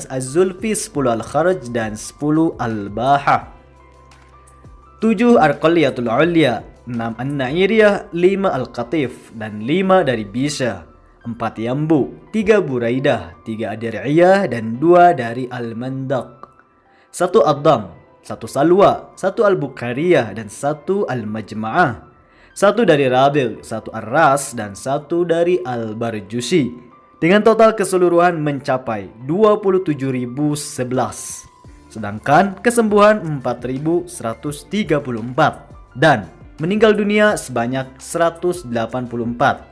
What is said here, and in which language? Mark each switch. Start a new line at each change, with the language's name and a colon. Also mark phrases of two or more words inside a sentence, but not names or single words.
Indonesian: Az-Zulfi, 10 Al-Kharaj, dan 10 Al-Baha, 7 Arqaliyatul Ulya, 6 An-Nairiyah, 5 Al-Qatif, dan 5 dari Bisha, 4 Yambu, 3 Buraidah, 3 Adir'iyah, dan 2 dari Al-Mandaq, 1 Ad-Dam, 1 Salwa, 1 Al-Bukhariyah, dan 1 Al-Majma'ah, 1 dari Rabil, 1 Ar-Ras, dan 1 dari Al-Barjusi. Dengan total keseluruhan mencapai 27.011. Sedangkan kesembuhan 4.134 dan meninggal dunia sebanyak 184.